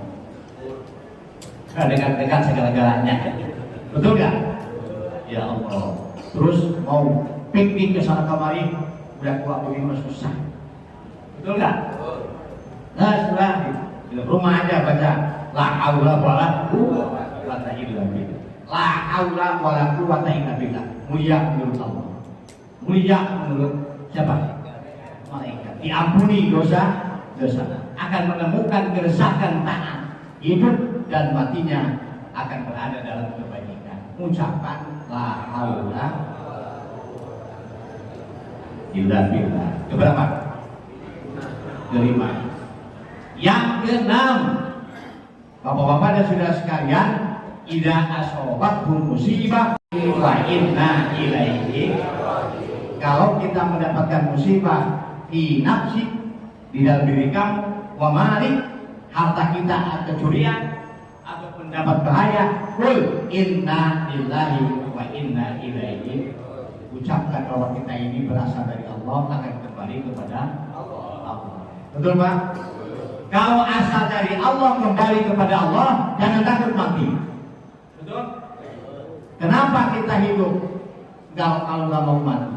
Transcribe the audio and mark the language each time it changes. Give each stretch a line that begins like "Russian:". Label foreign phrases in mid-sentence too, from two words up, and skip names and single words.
Indonesian: Dekat segala-galanya, betul nggak? Ya Allah. Terus mau piknik ke sana kemari, udah tua begini susah, betul nggak? Nah setelah di rumah aja baca
Arabic: لا حول ولا قوة إلا بالله. لا حول ولا قوة إلا بالله.
Indonesian: Mulia menurut Allah. Mulia menurut siapa? Malaikat. Diampuni dosa, akan menemukan keresahan taat, hidup dan matinya akan berada dalam kebaikan.
Arabic: Ucapan لا حول إلا بالله.
Indonesian: Keberapa? Kelima. Yang keenam, bapak-bapak dan saudara sekalian,
Arabic: إذا أصابتكم مصيبة وإنا إليه.
Indonesian: Kalau kita mendapatkan musibah di nafsi, di dalam diri kamu,
Arabic: ومالك,
Indonesian: harta kita kecurian atau mendapat bahaya,
Arabic: قل إنا لله وإنا إليه.
Indonesian: Ucapkan bahwa kita ini berasal dari Allah, akan kembali kepada Allah. Betul Pak? Kalau asal dari Allah kembali kepada Allah, jangan takut mati. Betul? Kenapa kita hidup kalau nggak mau mati?